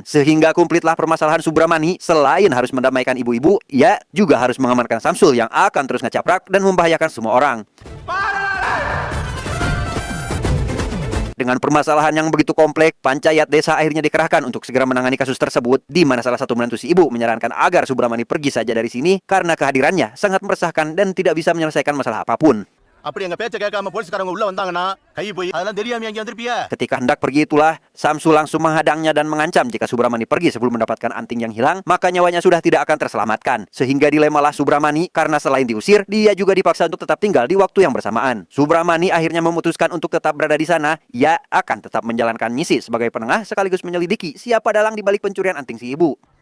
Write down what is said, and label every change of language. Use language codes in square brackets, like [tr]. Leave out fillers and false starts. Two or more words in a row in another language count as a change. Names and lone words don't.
[id] Sehingga kumplitlah permasalahan Subramani. Selain harus mendamaikan ibu-ibu, ia juga harus mengamankan Samsul yang akan terus ngecaprak dan membahayakan semua orang. Dengan permasalahan yang begitu kompleks, Panchayat desa akhirnya dikerahkan untuk segera menangani kasus tersebut, di mana salah satu menantu si ibu menyarankan agar Subramani pergi saja dari sini karena kehadirannya sangat meresahkan dan tidak bisa menyelesaikan masalah apapun. [ta] அப்படி எங்க பேச்ச கேட்காம போலீஸ்காரங்க உள்ள வந்தாங்கன்னா கை போய் அதெல்லாம் தெரியாம எங்க வந்திருப்பியா? [id] Ketika hendak pergi itulah, Samsul langsung menghadangnya dan mengancam jika Subramani pergi sebelum mendapatkan anting yang hilang, maka nyawanya sudah tidak akan terselamatkan. Sehingga dilemalah Subramani karena selain diusir, dia juga dipaksa untuk tetap tinggal di waktu yang bersamaan. Subramani akhirnya memutuskan untuk tetap berada di sana. Ia akan tetap menjalankan misi sebagai penengah sekaligus menyelidiki siapa dalang di balik pencurian anting si ibu.